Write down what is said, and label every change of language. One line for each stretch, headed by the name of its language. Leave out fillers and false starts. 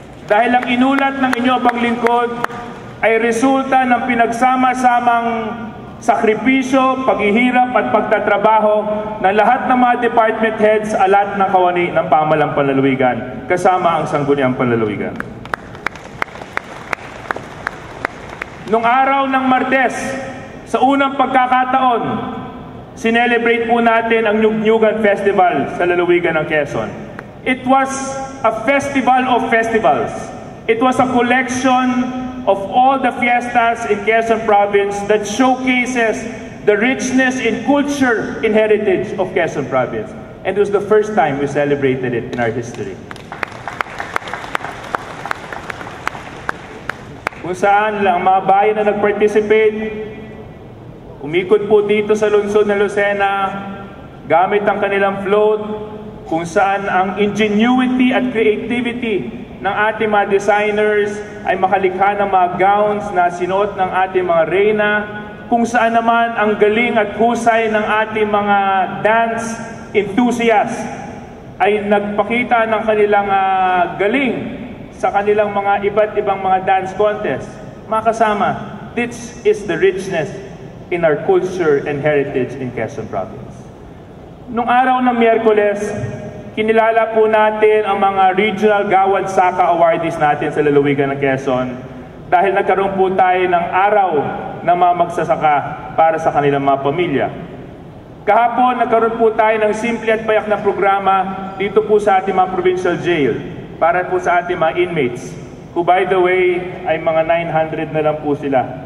Filipino: Dahil ang inulat ng inyo pang lingkod ay resulta ng pinagsama-samang sakripisyo, paghihirap at pagtatrabaho ng lahat ng mga department heads alat ng kawani ng pamahalang panlalawigan, kasama ang Sangguniang Panlalawigan. Nung araw ng Martes, sa unang pagkakataon, sinelebrate po natin ang Nyugnyugan Festival sa lalawigan ng Quezon.
English: It was a festival of festivals. It was a collection of all the fiestas in Quezon Province that showcases the richness in culture and heritage of Quezon Province. And it was the first time we celebrated it in our history.
Filipino: kung saan ang mga bayan na nag-participate, umikot po dito sa lungsod ng Lucena, gamit ang kanilang float, kung saan ang ingenuity at creativity ng ating mga designers ay makalikha ng mga gowns na sinuot ng ating mga reyna, kung saan naman ang galing at husay ng ating mga dance enthusiasts ay nagpakita ng kanilang galing sa kanilang mga iba't ibang mga dance contest. Mga kasama,
English: this is the richness in our culture and heritage in Quezon Province.
Filipino: Nung araw ng Miyerkules, kinilala po natin ang mga Regional Gawad Saka Awardees natin sa lalawigan ng Quezon dahil nagkaroon po tayo ng araw ng mga magsasaka para sa kanilang mga pamilya. Kahapon, nagkaroon po tayo ng simple at payak na programa dito po sa ating mga provincial jail para po sa ating mga inmates,
English: who by the way
Filipino: ay mga 900 na lang po sila.